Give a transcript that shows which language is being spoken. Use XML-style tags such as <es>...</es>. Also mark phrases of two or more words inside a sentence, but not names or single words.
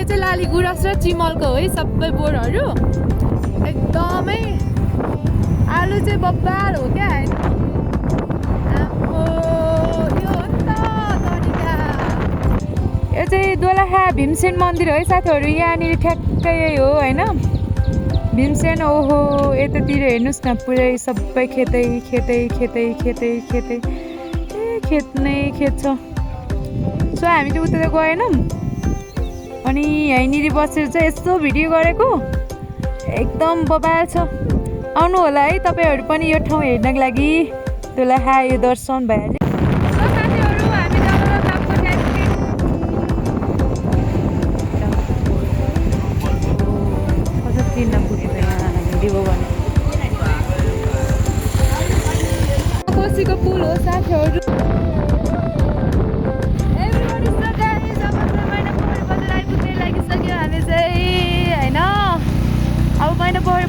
<ne>नेपाली गुराँस र चिमलको हो है सबै बोटहरू एकदमै आलु चाहिँ बब्बाल हो क्या होइन यो हो नि त तरिका यो चाहिँ दोलखा भीमसेन मन्दिर है साथीहरू यहाँनिर ठ्याक्कै हो होइन भीमसेन ओहो यतातिर हेर्नुहोस् न पुरै सबै खेतै खेतै खेतै खेतै खेतै खेत नै खेत छ सो हामी चाहिँ उता गएनौँ अनि यहीँनिर बसेर चाहिँ यस्तो भिडियो गरेको एकदम बबाल छ आउनु होला है तपाईँहरू पनि यो ठाउँ हेर्नको लागि दोलखा यो दर्शन भइहाल्यो कोसीको पुल हो साथीहरू अब मैनापोखरी</ne>